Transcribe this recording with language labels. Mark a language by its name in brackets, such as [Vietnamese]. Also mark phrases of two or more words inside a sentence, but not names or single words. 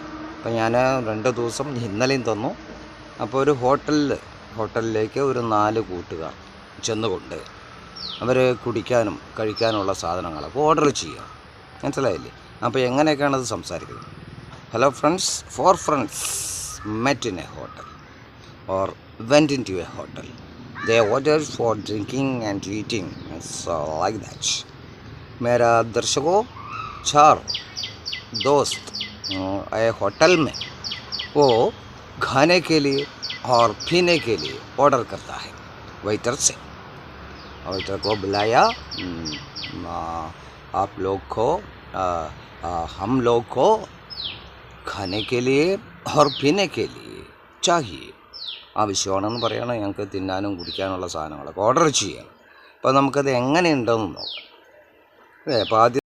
[Malayalam] അപ്പം ഞാൻ 2 ദിവസം ഇന്നലെയും തന്നു. അപ്പോൾ ഒരു ഹോട്ടലിലേക്ക് ഒരു 4 കൂട്ടുകാർ ചെന്നുകൊണ്ട് അവർ കുടിക്കാനും കഴിക്കാനുള്ള സാധനങ്ങളൊക്കെ ഓർഡർ ചെയ്യുക. മനസ്സിലായില്ലേ? അപ്പോൾ എങ്ങനെയൊക്കെയാണ് അത് സംസാരിക്കുന്നത്? [English] hello friends, 4 friends met in a hotel or went into a hotel. They ordered for drinking and eating. It's like that. [Hindi] मेरा दर्शकों 4 दोस्त एक होटल में वो खाने के लिए और पीने के लिए ऑर्डर करता है वेटर से. वेटर को बुलाया, आप लोग को हम लोग को खाने के लिए और पीने के लिए चाहिए. [Malayalam] ആവശ്യമാണെന്ന് പറയണം. ഞങ്ങൾക്ക് തിന്നാനും കുടിക്കാനുള്ള സാധനങ്ങളൊക്കെ ഓർഡർ ചെയ്യാം. അപ്പോൾ നമുക്കത് എങ്ങനെയുണ്ടെന്ന് നോക്കാം. അപ്പോൾ ആദ്യം